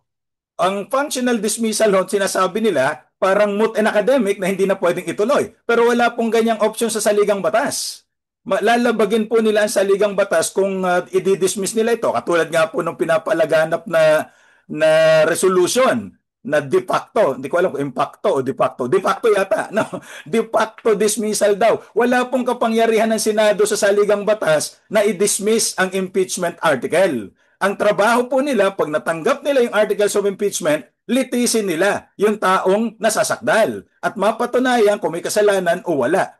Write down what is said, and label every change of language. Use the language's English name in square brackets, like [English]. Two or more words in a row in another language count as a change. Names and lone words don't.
[Filipino] Ang functional dismissal ho, sinasabi nila, parang [English] moot and academic [Filipino] na hindi na pwedeng ituloy. Pero wala pong ganyang option sa saligang batas. Lalabagin po nila ang saligang batas kung i-dismiss nila ito. Katulad nga po ng pinapalaganap na resolution na [Latin] de facto, [Filipino] hindi ko alam kung impacto o [Latin] de facto. De facto [Filipino] yata, no? [Latin] De facto dismissal [Filipino] daw. Wala pong kapangyarihan ng Senado sa saligang batas na i-dismiss ang [English] impeachment article. [Filipino] Ang trabaho po nila, pag natanggap nila yung [English] articles of impeachment, [Filipino] litisin nila yung taong nasasakdal at mapatunayan kung may kasalanan o wala.